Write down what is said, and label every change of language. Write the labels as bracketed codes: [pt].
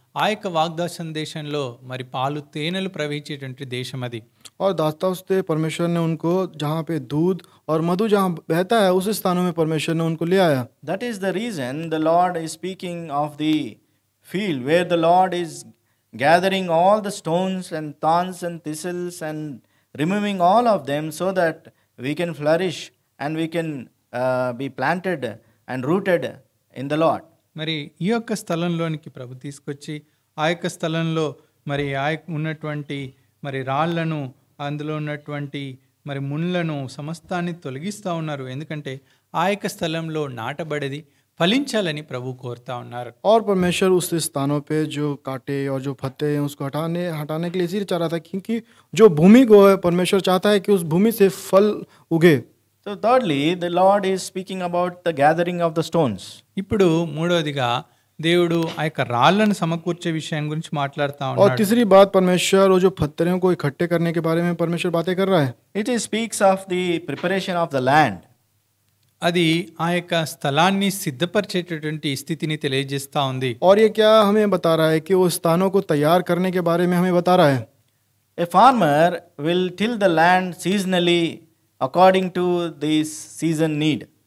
[te] ఆ యొక్క వాగ్దాత దేశంలో మరి పాలు తేనెలు ప్రవహించేటువంటి దేశం అది. [hi] और दास्ताव से परमेश्वर ने उनको जहाँ पे दूध और मधु जहाँ बहता है उस स्थानों में परमेश्वर ने उनको ले आया. [en] That is the reason the Lord is speaking of the field where the Lord is gathering all the stones and thorns and thistles and removing all of them so that we can flourish and we can be planted and rooted in the Lord. [te] మరి ఈ యొక్క స్థలంలోనికి ప్రభు తీసుకొచ్చి ఆ యొక్క స్థలంలో మరి ఆ ఉన్నటువంటి మరి రాళ్లను అందులో ఉన్నటువంటి మరి ముళ్ళను సమస్తాన్ని తొలగిస్తూ ఉన్నారు. ఎందుకంటే ఆ యొక్క స్థలంలో నాటబడేది ఫలించాలని ప్రభు కోరుతా ఉన్నారు. [hi] और परमेश्वर उस स्थानों पे जो कांटे और जो फत्ते हैं उसको हटाने के लिए इसीलिए चाह रहा था क्योंकि जो भूमि को है परमेश्वर चाहता है कि उस भूमि से फल उगे. [en] So thirdly, the Lord is speaking about the gathering of the stones. [te] ఇప్పుడు మూడవదిగా దేవుడు ఆ యొక్క రాళ్లను సమకూర్చే విషయం గురించి మాట్లాడుతా [hi] और [te] ఉన్నాడు. [hi] तीसरी बात परमेश्वर वो जो पत्थरों को इकट्ठे करने के बारे में परमेश्वर बातें कर रहा है. [en] It speaks of the preparation of the land. [te] అది ఆ యొక్క స్థలాన్ని సిద్ధపరిచేటటువంటి స్థితిని తెలియజేస్తా ఉంది. [hi] और ये क्या हमें बता रहा है कि वो स्थानों को तैयार करने के बारे में हमें बता रहा है. [en] A farmer will till the land seasonally according to this season need.